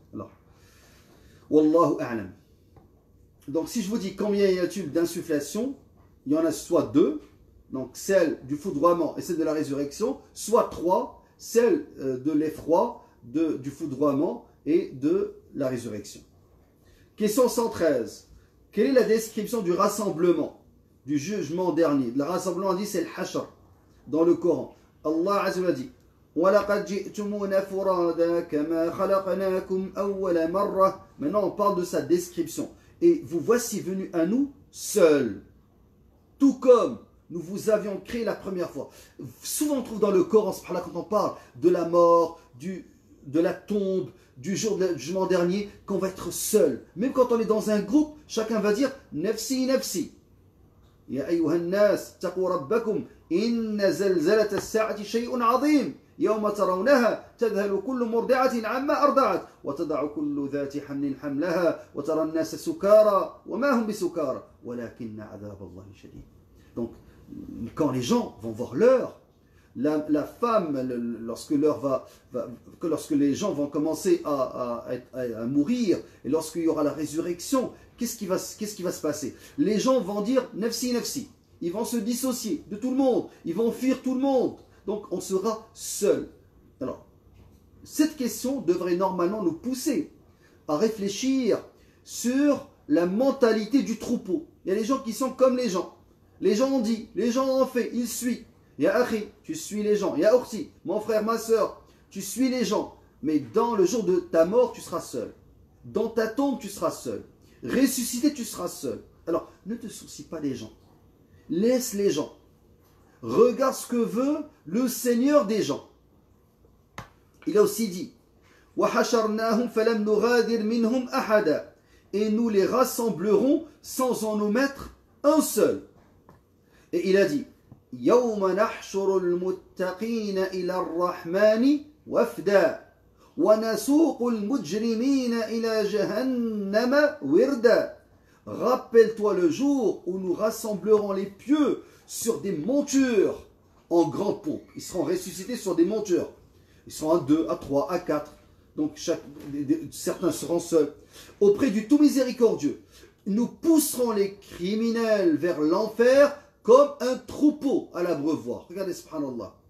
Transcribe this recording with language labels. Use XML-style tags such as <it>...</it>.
<fr>Alors, Wallahu a'lam. Donc si je vous dis combien y a-t-il d'insufflation, il y en a soit 2, donc celle du foudroiement et celle de la résurrection, soit 3, celle de l'effroi, du foudroiement et de la résurrection. Question 113. Quelle est la description du rassemblement, du jugement dernier? Le rassemblement dit c'est le hashr dans le Coran. Allah Azza wa Jalla dit</fr> <ar>وَلَقَدْ جِئْتُمُونَ فُرَادًا كَمَا خَلَقْنَاكُمْ أَوَّلَ مَرَّةٍ.</ar> <fr>Maintenant on parle de sa description. Et vous voici venus à nous seuls, tout comme nous vous avions créé la première fois. Souvent on trouve dans le Coran, quand on parle de la mort, de la tombe, du jour du jugement dernier, qu'on va être seul. Même quand on est dans un groupe, chacun va dire « Nafsi, nafsi ».</fr> <ar>Ya ayyuhan nas, taqu rabbakum, inna zalzalata as-sa'ati shay'un 'azim. يوم ترونها تذهل كل مرضعة عما أرضعت وتضع كل ذات حمل حملها وترى الناس سكارى وما هم بسكارى ولكن عذاب الله شديد.</ar> <fr>Donc quand les gens vont voir l'heure, la femme, lorsque les gens vont commencer à mourir et lorsqu'il y aura la résurrection, qu'est-ce qui va se passer? Les gens vont dire nafsi nafsi, ils vont se dissocier de tout le monde, ils vont fuir tout le monde. Donc on sera seul. Alors, cette question devrait normalement nous pousser à réfléchir sur la mentalité du troupeau. Il y a des gens qui sont comme les gens. Les gens ont dit, les gens ont fait, ils suivent. Il y a Akhi, tu suis les gens. Il y a Orsi, mon frère, ma soeur, tu suis les gens. Mais dans le jour de ta mort, tu seras seul. Dans ta tombe, tu seras seul. Ressuscité, tu seras seul. Alors, ne te soucie pas des gens. Laisse les gens. Regarde ce que veut le Seigneur des gens. Il a aussi dit</fr> <ar>وَحَشَرْنَاهُمْ فَلَمْ نُغَادِرْ مِنْهُمْ أَحَدًا.</ar> <fr>Et nous les rassemblerons sans en omettre un seul. Et il a dit</fr> <ar>يَوْمَ نَحْشُرُ الْمُتَّقِينَ إِلَى الرَّحْمَنِ وَفْدًا وَنَسُوقُ الْمُجْرِمِينَ إِلَى جَهَنَّمَ وِرْدًا.</ar> <fr>Rappelle-toi le jour où nous rassemblerons les pieux sur des montures en grande pompe. Ils seront ressuscités sur des montures. Ils seront à 2, à 3, à 4. Donc certains seront seuls. Auprès du tout miséricordieux, nous pousserons les criminels vers l'enfer comme un troupeau à l'abreuvoir. Regardez, subhanallah.</fr>